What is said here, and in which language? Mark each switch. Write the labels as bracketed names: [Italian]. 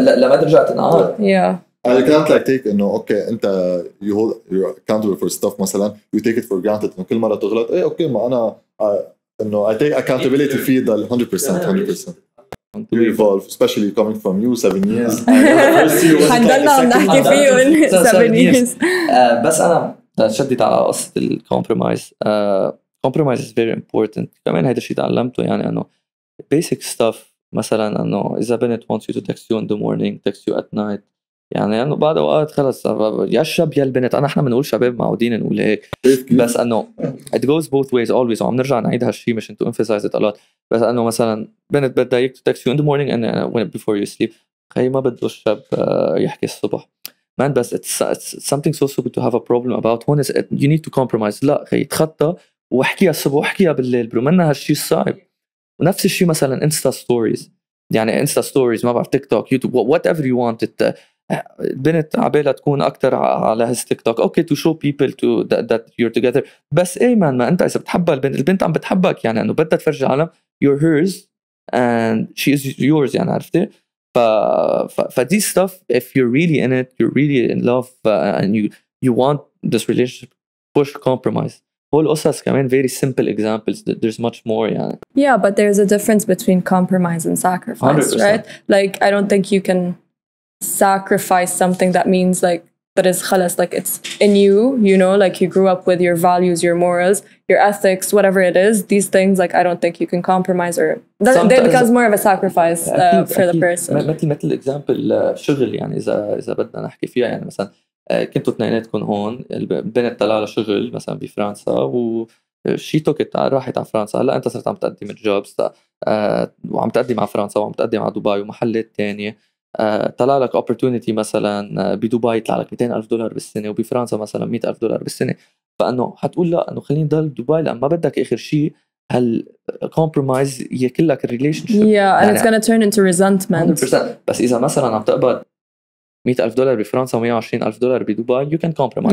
[Arabic] لما ترجع تنعاد. [English] Yeah. I can't like take إنه okay أنت you're accountable for stuff مثلا you take it for granted إنه [Arabic] كل مرة تغلط إيه [English] okay [Arabic] ما أنا إنه [English] I take accountability [Arabic] في ضل [English] 100%. You evolve, especially coming from you 7 years. [Arabic] حنضلنا عم نحكي فيه 7 years. بس أنا شديت على قصة الكومبرومايز. [English] Compromise is very important. [Arabic] كمان هيدا الشيء تعلمته يعني إنه [English] basic stuff [Arabic] مثلا إنه إذا بنت [English] wants you to text you in the morning, text you at night. [Arabic] يعني إنه بعد أوقات خلص يا الشاب يا البنت. إحنا بنقول شباب معودين نقول هيك. بس إنه [English] it goes both ways always. [Arabic] وعم نرجع نعيد هالشيء مش [English] to emphasize it a lot. [Arabic] بس إنه مثلا بنت بدها [English] text you in the morning and before you sleep. [Arabic] خي ما بده الشاب يحكي الصبح. [English] Man, [Arabic] بس [English] it's something so stupid to have a problem about. هون you need to compromise. [Arabic] لا خي تخطى واحكيها الصبح واحكيها بالليل برو. منها هالشيء الصعب. ونفس الشيء مثلا انستا ستوريز. يعني انستا ستوريز ما بعرف تيك توك يوتيوب whatever you want. البنت عبالها تكون اكتر على هز تيك توك اوكي [English] to show people to that you're together. [Arabic] بس ايه ما انت اذا بتحبها البنت عم بتحبك يعني انه بدها تفرجي العالم [English] you're hers and she is yours [Arabic] يعني عرفتي. ف [English] these stuff if you're really in it you're really in love and you want this relationship push compromise. whole [Arabic] قصص كمان [English] very simple examples. There's much more يعني. Yeah, but there's a difference between compromise and sacrifice, 100%. Right? Like I don't think you can sacrifice something that means like that is khalas, like it's in you know, like you grew up with your values, your morals, your ethics, whatever it is. These things like I don't think you can compromise or that becomes more of a sacrifice for the person. [Arabic] مثل [English] example [Arabic] شغل يعني إذا بدنا نحكي فيها يعني مثلا كنتوا اثنيناتكم هون البنت طلع لها شغل مثلا بفرنسا وشي توكت راحت على فرنسا. هلا انت صرت عم تقدم الجوبز وعم تقدم على فرنسا وعم تقدم على دبي ومحلات تانية. طلع لك [English] opportunity [Arabic] مثلا بدبي يطلع لك $200,000 بالسنة وبفرنسا مثلا $100,000 بالسنة. فانه حتقول لا انه خليني ضل بدبي لان ما بدك اخر شيء هال compromise ياكل لك الريليشن شيب. [English] Yeah, and it's gonna turn into resentment. 100%. [Arabic] بس اذا مثلا عم تقبض $100,000 بفرنسا و$120,000 بدبي [English] you can compromise.